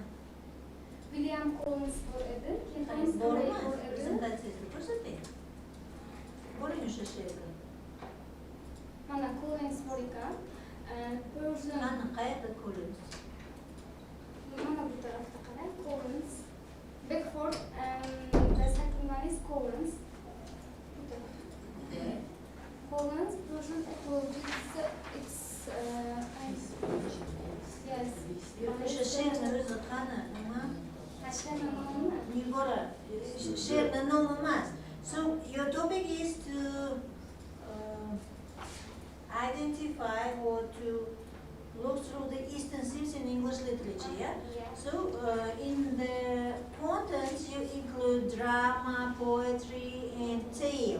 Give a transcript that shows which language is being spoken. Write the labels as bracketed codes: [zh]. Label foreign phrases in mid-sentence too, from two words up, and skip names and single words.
[uz] William Collins bor edi, keyin Bormi? bor edi. Prezentatsiyasini ko'rsating. Bo'ling o'sha she'rni. Mana Collins bor ekan. Persian Qani qayerda Collins? mana bu tarafda qarang, [en] Collins, Beckford and the second one is Collins. [uz] Bu tarafda. [en] Collins, Persian apologies, it's yes. [uz] O'sha she'rni o'zi qani? Nima? Tashlama nomimi? Nigora. She'rni nomi emas. [en] So your topic is to identify or to look through the Eastern themes in English literature, yeah? So in the contents you include drama, poetry and tale.